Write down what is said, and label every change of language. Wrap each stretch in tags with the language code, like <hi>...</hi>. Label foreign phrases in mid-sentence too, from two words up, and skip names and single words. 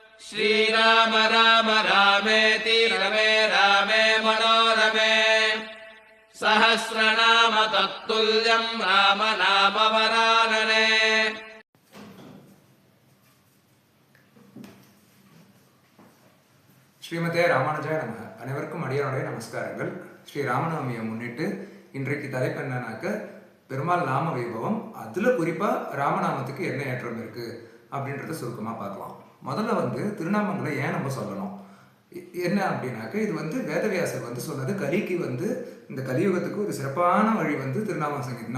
<sa>श्रीराम राम रामेति रमे रामे मनोरमे सहस्रनाम तत्तुल्यं राम नाम वरानने। श्रीमते रामानुजाय नमः.</sa> <ta>அனைவருக்கும் அடியாருடைய நமஸ்காரங்கள். ஸ்ரீ ராமநவமியை முன்னிட்டு இன்றைக்கு தலைப்பு என்னன்னாக்க பெருமாள் நாம வைபவம், அதுல குறிப்பா ராமநாமத்துக்கு என்ன ஏற்றம் இருக்கு அப்படின்றத சுருக்கமா பார்க்கலாம். முதல்ல திருநாமங்களை ஏன் நம்ம சொல்லணும் என்ன அப்படின்னாக்க, இது வேதவியாசர் சொன்னது கலிக்கு இந்த கலியுகத்துக்கு ஒரு சிறப்பான வழி திருநாம சங்கீதம்.</ta>